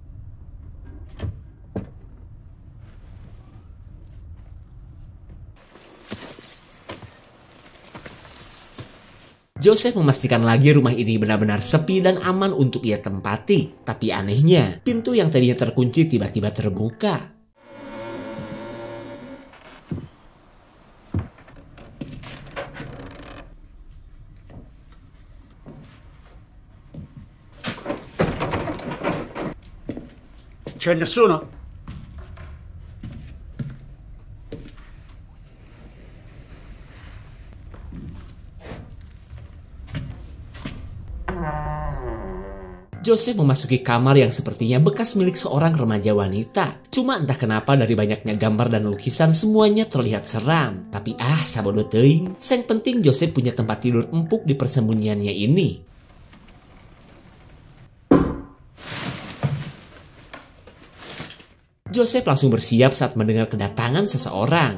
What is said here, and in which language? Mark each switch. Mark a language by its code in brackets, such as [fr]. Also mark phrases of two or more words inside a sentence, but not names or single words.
[id] Joseph memastikan lagi rumah ini benar-benar sepi dan aman untuk ia tempati. Tapi anehnya, pintu yang tadinya terkunci tiba-tiba terbuka. [it] C'è nessuno? [id] Joseph memasuki kamar yang sepertinya bekas milik seorang remaja wanita. Cuma entah kenapa dari banyaknya gambar dan lukisan semuanya terlihat seram. [su] Tapi sabodo teuing. [id] Yang penting Joseph punya tempat tidur empuk di persembunyiannya ini. Joseph langsung bersiap saat mendengar kedatangan seseorang.